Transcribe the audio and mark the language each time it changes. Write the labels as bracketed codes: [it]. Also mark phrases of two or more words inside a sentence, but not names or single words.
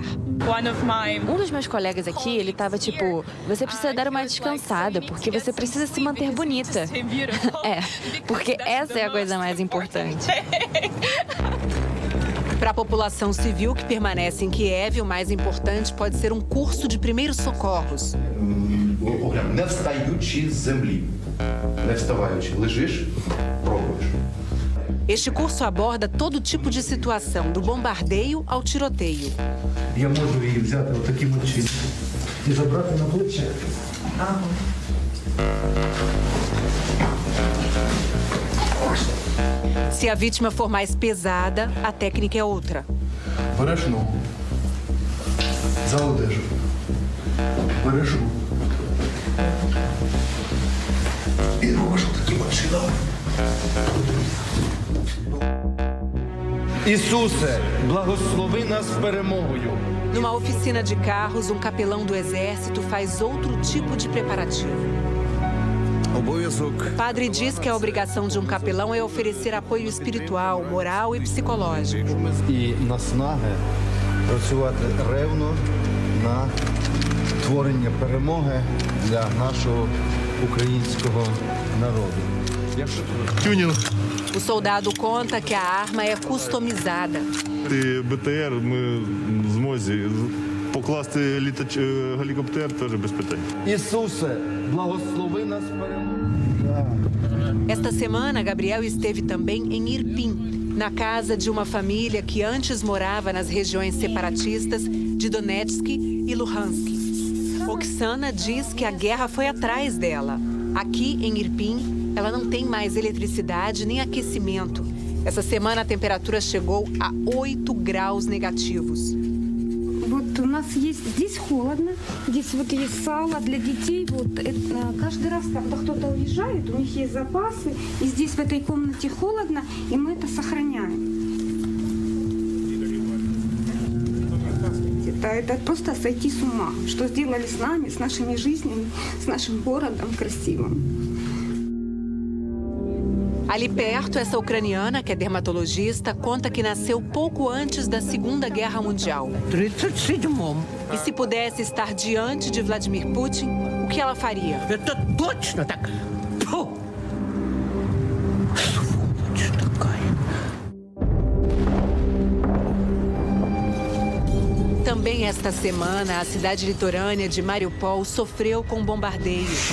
[pt] Um dos meus colegas aqui, ele tava tipo, você precisa dar uma descansada, porque você precisa se manter bonita. Porque essa é a coisa mais importante. Para a população civil que permanece em Kiev, o mais importante pode ser um curso de primeiros socorros. [uk] Не встаючи з землі. Не вставаючи. Лежиш, пробуєш. [pt] Este curso aborda todo tipo de situação, do bombardeio ao tiroteio. [uk] Я можу її взяти отаким чином і забрати на плече. [pt] Se a vítima for mais pesada, a técnica é outra. [uk] Береш ногу. За одежу. Береш руку. І робиш таким чином. Ісусе, благослови нас перемогою. [pt] Numa oficina de carros, um capelão do exército faz outro tipo de preparativo. O padre diz que a obrigação de um capelão é oferecer apoio espiritual, moral e psicológico. [uk] І наснаги працювати ревно на творення перемоги для нашого українського народу. [pt] O soldado conta que a arma é customizada. [uk] БТР ми в змозі покласти гелікоптер теж без питань. Ісусе, благослови нас перемогою. [pt] Esta semana, Gabriel esteve também em Irpin, na casa de uma família que antes morava nas regiões separatistas de Donetsk e Luhansk. Oksana diz que a guerra foi atrás dela. Aqui, em Irpin, ela não tem mais eletricidade nem aquecimento. Essa semana a temperatura chegou a 8 graus negativos. [ru] Вот у нас есть здесь холодно, здесь вот есть сало для детей. Вот каждый раз, когда кто-то уезжает, у них есть запасы, и здесь в этой комнате холодно, и мы это сохраняем. Это просто сойти с ума, что сделали с нами, с нашими жизнями, с нашим городом красивым. [pt] Ali perto, essa ucraniana, que é dermatologista, conta que nasceu pouco antes da Segunda Guerra Mundial. E se pudesse estar diante de Vladimir Putin, o que ela faria? Também esta semana, a cidade litorânea de Mariupol sofreu com bombardeio.